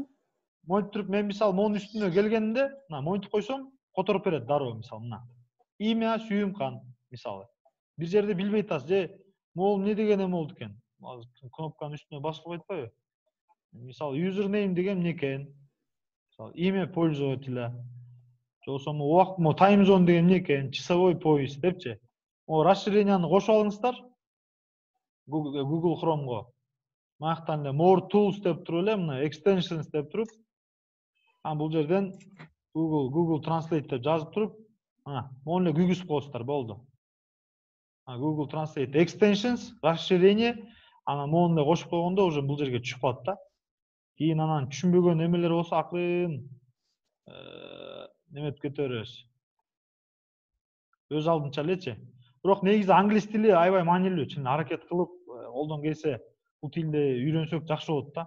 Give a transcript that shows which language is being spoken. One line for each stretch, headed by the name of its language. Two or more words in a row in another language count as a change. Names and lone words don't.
Kyrgyz: Монтип туруп, мен мисалы монун үстүнө келгенимде, мына монтип койсом, которуп берет дароо мисалы мына. Имя Сүйүмкан мисалы. Бир жерде билбей атасыз, же могул эмне деген эме болду экен. Кнопканын үстүнө басылып айтпайбы? Мисалы username деген эмне экен? Мисалы
Russian: имя пользователя.
Kyrgyz: Же болбосо убакыт
English: time zone
Kyrgyz: деген эмне экен?
Russian: Часовой пояс депчи.
Kyrgyz: Расширенияны кошуп алыңыздар. Google Chrome'го. Мактан эле
English: more tools
Kyrgyz: деп туруп эле, мына extensions деп туруп, бул жерден Google Translate деп жазып туруп, мону эле күйгүзүп коесуздар, болду.
English: Google Translate extensions,
Kyrgyz: расширение, анан мону эле кошуп койгондо уже бул жерге түшүп калат да. Кийин анан түшүнбөгөн эмелер болсо акырын неметип кете беребиз. Өз алдынча элечи. Бирок негизи англис тили аябай маанилүү, чын аракет кылып, колдон келсе бул тилди үйрөнсөк жакшы болот да.